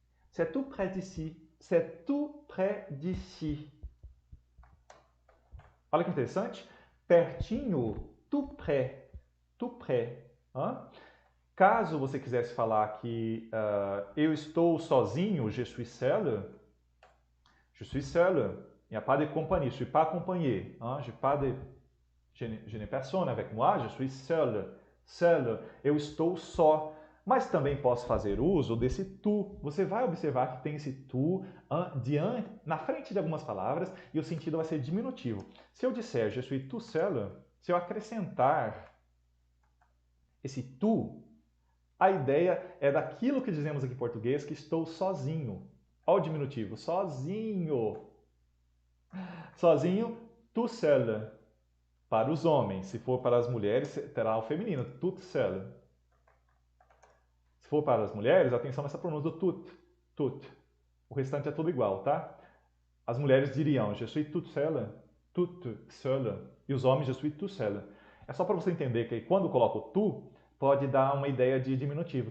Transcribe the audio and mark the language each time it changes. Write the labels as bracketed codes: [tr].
[fr] C'est tout près d'ici. C'est tout près d'ici. [pt] Olha que interessante. Pertinho, tout près. Tout près. Caso você quisesse falar que eu estou sozinho, [fr] je suis seul. Je suis seul. Il n'y a pas de compagnie. Je ne suis pas accompagné. Je n'ai personne avec moi. Je suis seul. Seul. [pt] Eu estou só. Mas também posso fazer uso desse tu. Você vai observar que tem esse tu na frente de algumas palavras e o sentido vai ser diminutivo. Se eu disser [fr] je suis tout seul, [pt] se eu acrescentar esse tu, a ideia é daquilo que dizemos aqui em português, que estou sozinho. Olha o diminutivo, sozinho. Sozinho, tout seul. Para os homens. Se for para as mulheres, terá o feminino, toute seule. Se for para as mulheres, atenção nessa pronúncia do tout. Tout. O restante é tudo igual, tá? As mulheres diriam, [fr] je suis toute seule, toute seule. [pt] E os homens, [fr] je suis tout seul. [pt] É só para você entender que quando coloco tu, pode dar uma ideia de diminutivo.